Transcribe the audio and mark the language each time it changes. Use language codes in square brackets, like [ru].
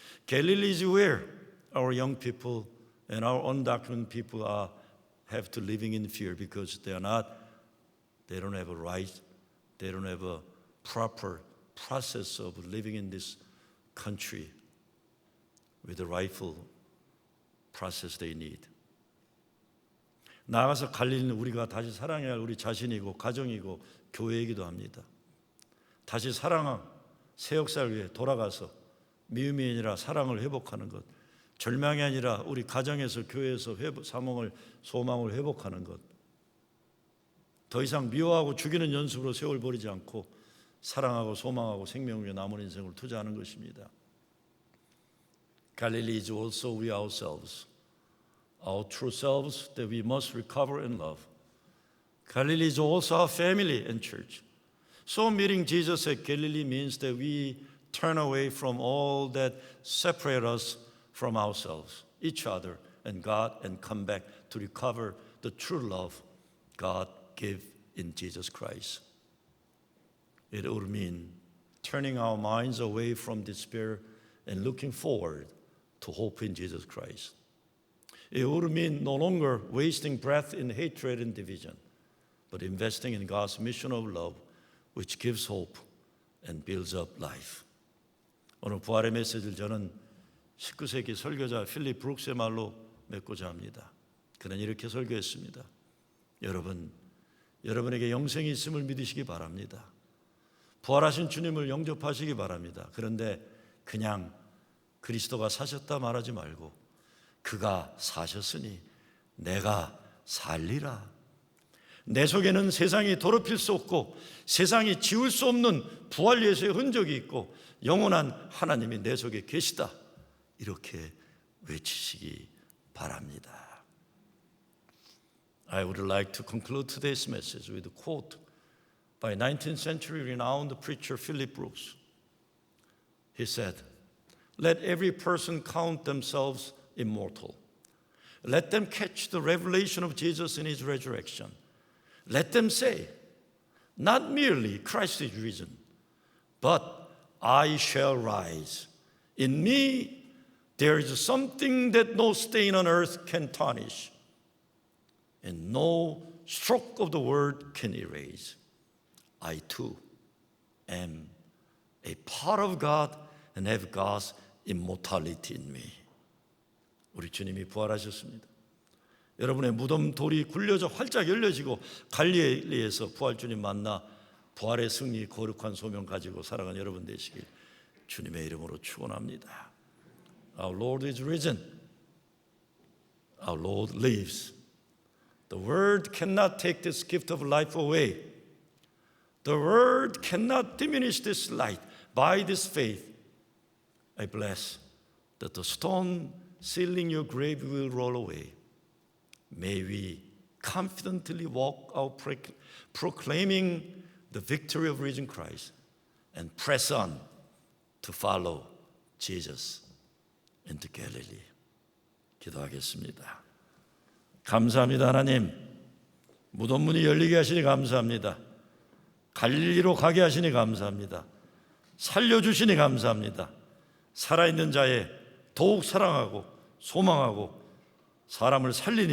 [en] Galilee is where our young people and our undocumented people have to living in fear because they don't have a right, they don't have a proper process of living in this country with the rightful process they need. [ko] 나아가서 갈릴리는 우리가 다시 사랑해야 할 우리 자신이고 가정이고 교회이기도 합니다. 다시 사랑한 새 역사를 위해 돌아가서 미움이 아니라 사랑을 회복하는 것, 절망이 아니라 우리 가정에서 교회에서 소망을 회복하는 것, 더 이상 미워하고 죽이는 연습으로 세월 버리지 않고 사랑하고 소망하고 생명을 위해 남은 인생을 투자하는 것입니다. [en] Galilee is also we ourselves, our true selves that we must recover and love. Galilee is also our family and church. So meeting Jesus at Galilee means that we turn away from all that separate us from ourselves, each other, and God, and come back to recover the true love God gave in Jesus Christ. It would mean turning our minds away from despair and looking forward to hope in Jesus Christ. It would mean no longer wasting breath in hatred and division, but investing in God's mission of love, which gives hope and builds up life. [ko] 오늘 부활의 메시지를 저는 19세기 설교자 필립 브룩스의 말로 맺고자 합니다. 그는 이렇게 설교했습니다. 여러분에게 영생이 있음을 믿으시기 바랍니다. 부활하신 주님을 영접하시기 바랍니다. 그런데 그냥 그리스도가 사셨다 말하지 말고 그가 사셨으니 내가 살리라. 내 속에는 세상이 더럽힐 수 없고 세상이 지울 수 없는 부활 예수의 흔적이 있고 영원한 하나님이 내 속에 계시다. 이렇게 외치시기 바랍니다. [en] I would like to conclude today's message with a quote by 19th century renowned preacher Philip Brooks. He said, "Let every person count themselves immortal. Let them catch the revelation of Jesus in his resurrection. Let them say, not merely Christ is risen, but I shall rise. In me there is something that no stain on earth can tarnish, and no stroke of the word can erase. I too am a part of God and have God's immortality in me." [ko] 우리 주님이 부활하셨습니다. 여러분의 무덤 돌이 굴려져 활짝 열려지고 갈릴리에서 부활 주님 만나 부활의 승리 거룩한 소명 가지고 살아간 여러분 되시길 주님의 이름으로 축원합니다. [en] Our Lord is risen. Our Lord lives. The world cannot take this gift of life away. The world cannot diminish this light. By this faith, I bless that the stone sealing your grave will roll away. May we confidently walk out proclaiming the victory of risen Christ and press on to follow Jesus into Galilee. [ko] 기도하겠습니다. 감사합니다. 하나님, 무덤 문이 열리게 하시니 감사합니다. 갈릴리로 가게 하시니 감사합니다. 살려주시니 감사합니다. 살아있는 자에 더욱 사랑하고 소망하고 사람을 살리는 일에 쓰임받게 하여 주시옵소서.